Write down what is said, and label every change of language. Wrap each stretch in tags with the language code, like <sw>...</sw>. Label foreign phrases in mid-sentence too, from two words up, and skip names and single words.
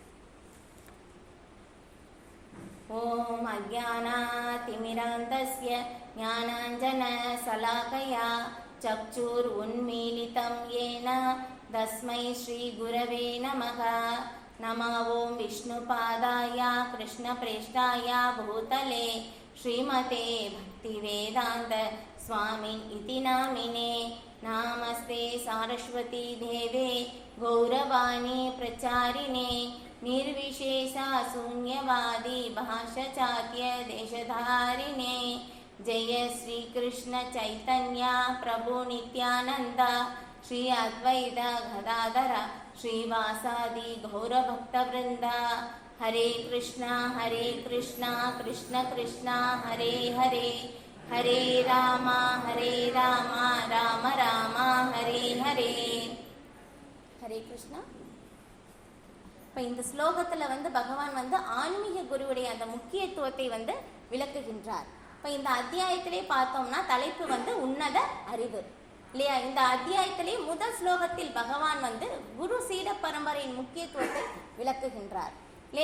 <sa>ओम् अज्ञानतिमिरान्धस्य ज्ञानाञ्जन शलाकया चक्षुर् उन्मीलितम् येन तस्मै श्री गुरवे नमः. नम ओम् विष्णुपादाय कृष्णप्रेष्ठाय भूतले श्रीमते भक्तिवेदान्त स्वामिन् इति नामिने. नमस्ते सारस्वते देवे गौरवाणी प्रचारिणे निर्विशेष शून्यवादी भाषाचार्य देशधारिणे. जय श्री कृष्ण चैतन्य प्रभु नित्यानंद श्री अद्वैत गदाधर श्रीवासादि गौरभक्तवृंद. हरे कृष्णा कृष्ण कृष्णा हरे हरे, हरे राम राम राम हरे हरे. हरे. हरे कृष्ण.</sa> <ta>இப்போ இந்த ஸ்லோகத்தில் வந்து பகவான் வந்து ஆன்மீக குருவுடைய அந்த முக்கியத்துவத்தை வந்து விளக்குகின்றார். இப்போ இந்த அத்தியாயத்திலே பார்த்தோம்னா தலைப்பு வந்து உன்னத அறிவு இல்லையா. இந்த அத்தியாயத்திலே முதல் ஸ்லோகத்தில் பகவான் வந்து குரு சீட பரம்பரையின் முக்கியத்துவத்தை விளக்குகின்றார் இல்லையா.</ta>